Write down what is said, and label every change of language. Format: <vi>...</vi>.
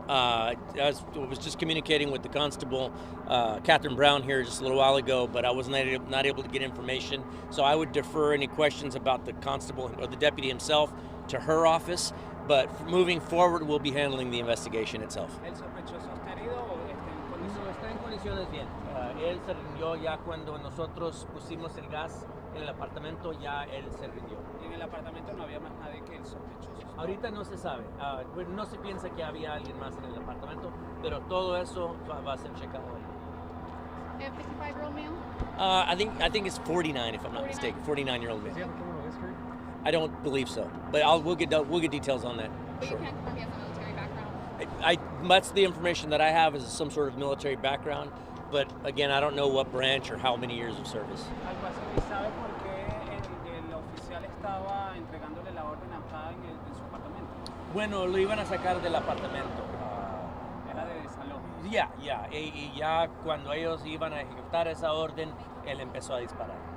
<en>I was just communicating with the constable, Catherine Brown, here just a little while ago, but I was not able to get information. So I would defer any questions about the constable or the deputy himself to her office. But moving forward, we'll be handling the investigation itself.</en> <es>¿El sospechoso está herido o está en condiciones? No, está en condiciones bien. Él se rindió ya cuando nosotros pusimos el gas en el apartamento, ya él se rindió. Y en el apartamento no había más nadie que el sospechoso. Ahorita no se sabe. No se piensa que había alguien más en el apartamento, pero todo eso va a ser checado hoy.</es> <en>A 55-year-old male? I think it's 49, if I'm not 49? mistaken. 49-year-old Does he man. have a criminal history? I don't believe so, but we'll get details on that. But Sure. you can't confirm he has a military background. That's the information that I have is some sort of military background, but again, I don't know what branch or how many years of service.</en> <es>Algo así. ¿Y sabe por qué el oficial estaba entregándole la orden acá en su apartamento? Bueno, lo iban a sacar del apartamento. Era de desalojo. Ya. Y ya cuando ellos iban a ejecutar esa orden, él empezó a disparar.</es>